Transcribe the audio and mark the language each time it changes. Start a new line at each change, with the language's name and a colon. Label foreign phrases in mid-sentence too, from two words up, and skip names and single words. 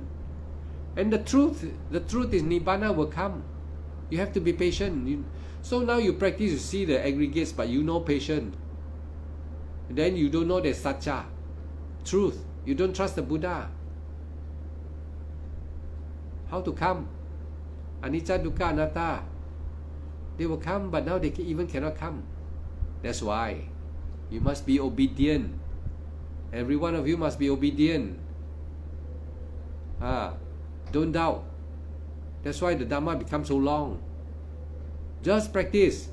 English: And the truth is Nibbana will come. You have to be patient. So now you practice, you see the aggregates, but you know patient. And then you don't know the satcha, truth. You don't trust the Buddha. How to come?
Pali: Anicca, dukkha, anatta.
English: They will come, but now they even cannot come. That's why you must be obedient. Every one of you must be obedient. Don't doubt. That's why the Dhamma becomes so long. Just practice.